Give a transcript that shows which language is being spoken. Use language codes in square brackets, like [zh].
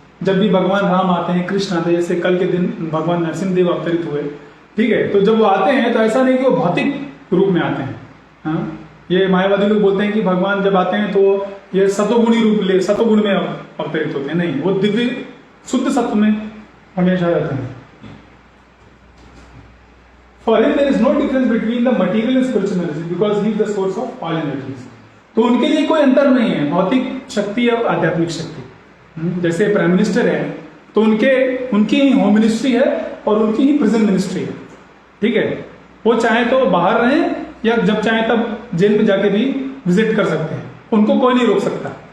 [hi] जब भी भगवान राम आते हैं, कृष्ण आते हैं, जैसे कल के दिन भगवान नरसिंहदेव अवतरित हुए, ठीक है, तो जब वो आते हैं तो ऐसा नहीं कि वो भौतिक रूप में आते हैं। ये मायावादी लोग बोलते हैं कि भगवान जब आते हैं तो ये सतोगुणी रूप सतोगुण में अवतरित होते हैं। नहीं, वो दिव्य शुद्ध सत्व में हमेशा रहते हैं। [en] For him there is no difference between the material and spiritual energy because he is the source of all energies. [hi] तो उनके लिए कोई अंतर नहीं है भौतिक शक्ति और आध्यात्मिक शक्ति। जैसे प्राइम मिनिस्टर है तो उनकी ही होम मिनिस्ट्री है और उनकी ही प्रिजन मिनिस्ट्री है, ठीक है। वो चाहे तो बाहर रहें या जब चाहे तब जेल में जाके भी विजिट कर सकते हैं, उनको कोई नहीं रोक सकता।